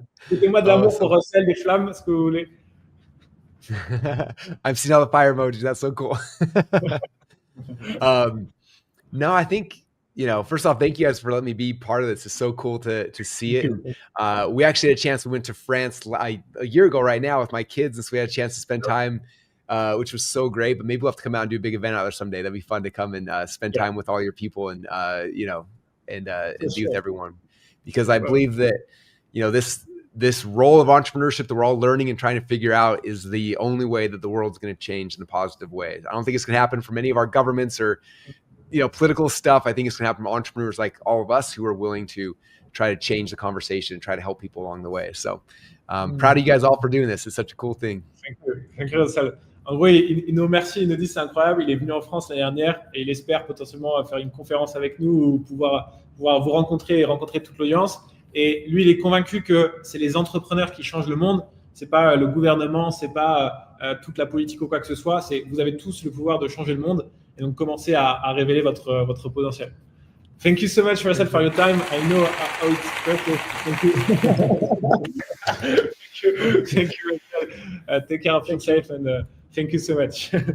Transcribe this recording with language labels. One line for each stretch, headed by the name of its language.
French: Mettez-moi de l'amour pour Russell, des flammes, ce que vous voulez.
English: I've seen all the fire emojis. That's so cool. No, I think, first off, thank you guys for letting me be part of this. It's so cool to see it. We actually had a chance. We went to France a year ago right now with my kids, and so we had a chance to spend time, which was so great. But maybe we'll have to come out and do a big event out there someday. That'd be fun to come and spend time with all your people and be with everyone. Because I believe that, this role of entrepreneurship that we're all learning and trying to figure out is the only way that the world's going to change in a positive way. I don't think it's going to happen from any of our governments or political stuff. I think it's going to happen from entrepreneurs like all of us who are willing to try to change the conversation and try to help people along the way. So proud of you guys all for doing this. It's such a cool thing. Thank you, Russell.
French: En gros, il nous remercie, il nous dit c'est incroyable. Il est venu en France l'année dernière et il espère potentiellement faire une conférence avec nous ou pouvoir vous rencontrer et rencontrer toute l'audience. Et lui, il est convaincu que c'est les entrepreneurs qui changent le monde. C'est pas le gouvernement, c'est pas toute la politique ou quoi que ce soit. Vous avez tous le pouvoir de changer le monde. Et donc, commencez à révéler votre potentiel.
English: Thank you so much, Russell, for your time. I know how it's perfect. Thank you. Thank you, Russell. Take care of yourself, and thank you so much.